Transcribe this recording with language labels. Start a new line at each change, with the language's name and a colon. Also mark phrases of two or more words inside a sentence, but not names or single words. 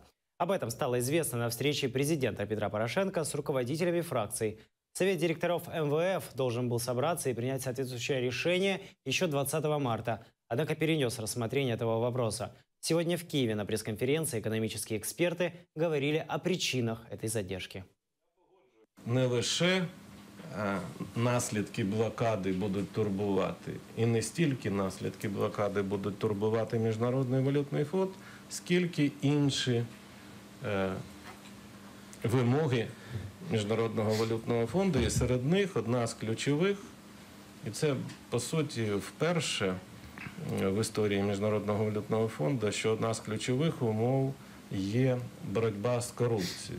Russian: Об этом стало известно на встрече президента Петра Порошенко с руководителями фракций. Совет директоров МВФ должен был собраться и принять соответствующее решение еще 20 марта, однако перенес рассмотрение этого вопроса. Сегодня в Киеве на пресс-конференции экономические эксперты говорили о причинах этой задержки.
Ukrainian: Не лише наслідки блокади будуть турбувати, і не стільки наслідки блокади будуть турбувати Міжнародний валютний фонд, скільки інші вимоги Міжнародного валютного фонду, і серед них одна з ключових, і це, по суті, вперше в історії Міжнародного валютного фонду, що одна з ключових умов є боротьба з корупцією.